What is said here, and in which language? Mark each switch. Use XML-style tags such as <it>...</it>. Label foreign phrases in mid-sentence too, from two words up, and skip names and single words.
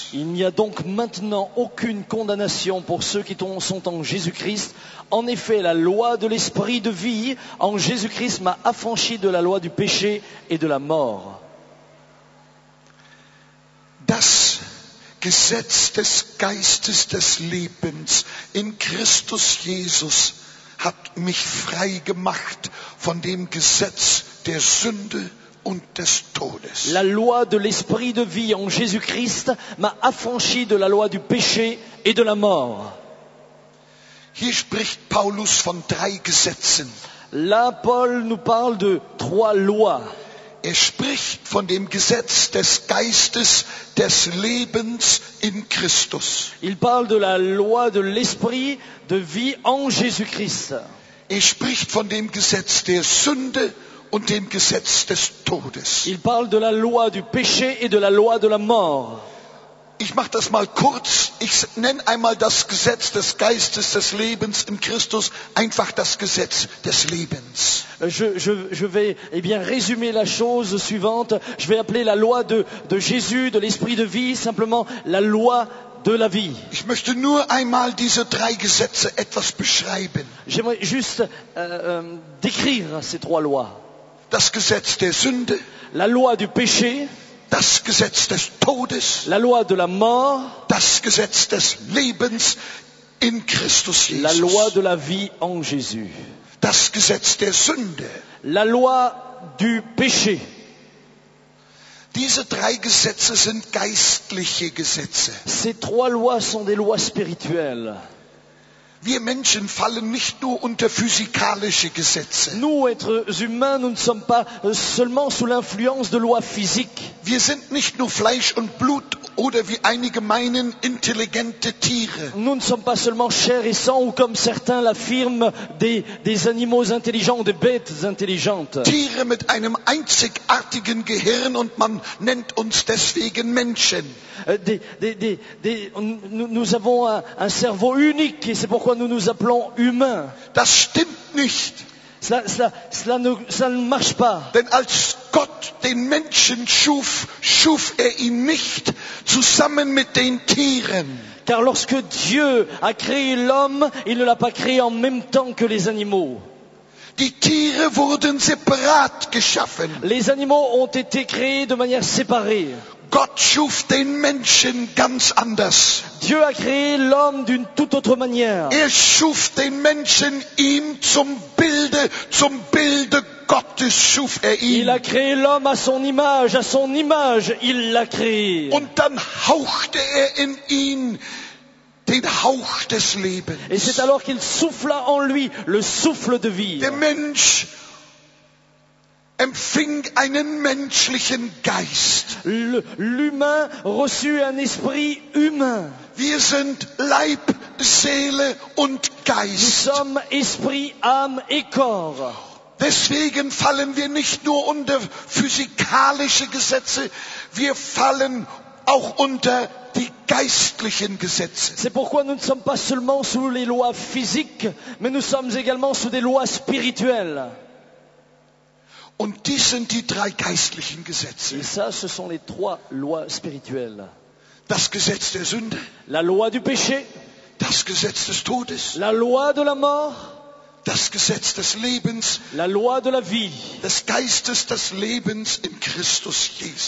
<fr>Il n'y a donc maintenant aucune condamnation pour ceux qui sont en Jésus-Christ. En effet, la loi de l'esprit de vie en Jésus-Christ m'a affranchi de la loi du péché et de la mort.</fr> <de>Das Gesetz des Geistes des Lebens in Christus Jesus hat mich frei gemacht von dem Gesetz der Sünde und des Todes.</de> <fr>La loi de l'esprit de vie en Jésus-Christ m'a affranchi de la loi du péché et de la mort.</fr> <de>Hier spricht Paulus von 3 Gesetzen.</de> <fr>Là, Paul nous parle de 3 lois.</fr> <de>Er spricht von dem Gesetz des Geistes des Lebens in Christus.</de> <fr>Il parle de la loi de l'esprit de vie en Jésus-Christ.</fr> <de>Er spricht von dem Gesetz der Sünde und dem Gesetz des Todes.</de> <fr>Il parle de la loi du péché et de la loi de la mort.</fr> <de>Ich mache das mal kurz. Ich nenne einmal das Gesetz des Geistes des Lebens in Christus einfach das Gesetz des Lebens.</de> <fr>Je vais résumer la chose suivante. Je vais appeler la loi de Jésus, de l'esprit de vie, simplement la loi de la vie.</fr> <de>Ich möchte nur einmal diese 3 Gesetze etwas beschreiben.</de> <fr>J'aimerais juste décrire ces 3 lois.</fr> <de>Das Gesetz der Sünde,</de> <fr>La loi du péché,</fr> <de>das Gesetz des Todes,</de> <fr>la loi de la mort,</fr> <de>das Gesetz des Lebens in Christus</de> <fr>la loi Jesus. de la vie en Jésus.</fr> <de>Das Gesetz der Sünde.</de> <fr>La loi du péché.</fr> <de>Diese 3 Gesetze sind geistliche Gesetze.</de> <fr>Ces 3 lois sont des lois spirituelles.</fr> <de>Wir Menschen fallen nicht nur unter physikalische Gesetze.</de> <fr>Nous, êtres humains, nous ne sommes pas seulement sous l'influence de lois physiques.</fr> <de>Wir sind nicht nur Fleisch und Blut oder wie einige meinen, intelligente Tiere.</de> <fr>Nous ne sommes pas seulement chair et sang ou comme certains l'affirment, des animaux intelligents ou des bêtes intelligentes.</fr> <de>Tiere mit einem einzigartigen Gehirn und man nennt uns deswegen Menschen.</de> <fr>Nous avons un cerveau unique et c'est pourquoi nous nous appelons humains.</fr> <de>Das stimmt nicht.</de> <fr>Ça ne marche pas.</fr> <de>Denn als Gott den Menschen schuf, schuf er ihn nicht zusammen mit den Tieren.</de> <fr>Car lorsque Dieu a créé l'homme, il ne l'a pas créé en même temps que les animaux.</fr> <de>Die Tiere wurden separat geschaffen.</de> <fr>Les animaux ont été créés de manière séparée.</fr> <de>Gott schuf den Menschen ganz anders.</de> <fr>Dieu a créé l'homme d'une toute autre manière.</fr> <de>Er schuf den Menschen ihm zum Bilde Gottes schuf er ihn.</de> <fr>Il a créé l'homme à son image il l'a créé.</fr> <de>Und dann hauchte er in ihn den Hauch des Lebens.</de> <fr>Et c'est alors qu'il souffla en lui le souffle de vie.</fr> <de>Der Mensch empfing einen menschlichen Geist.</de> <fr>L'humain reçut un esprit humain.</fr> <de>Wir sind Leib, Seele und</de> <fr>Nous</fr> <de>Geist.</de> <fr>sommes esprit, âme et corps.</fr> <de>Deswegen fallen wir nicht nur unter physikalische Gesetze, wir fallen auch unter die geistlichen Gesetze.</de> <fr>C'est pourquoi nous ne sommes pas seulement sous les lois physiques, mais nous sommes également sous des lois spirituelles.</fr> <de>Und dies sind die drei geistlichen Gesetze.</de> <fr>Et ça, ce sont les trois lois spirituelles.</fr> <de>Das Gesetz der Sünde,</de> <fr>La loi du péché,</fr> <de>das Gesetz des Todes,</de> <fr>la loi de la mort,</fr> <de>das Gesetz des Lebens,</de> <fr>la loi de la vie,</fr> <de>des Geistes des Lebens in Christus Jesus.</de>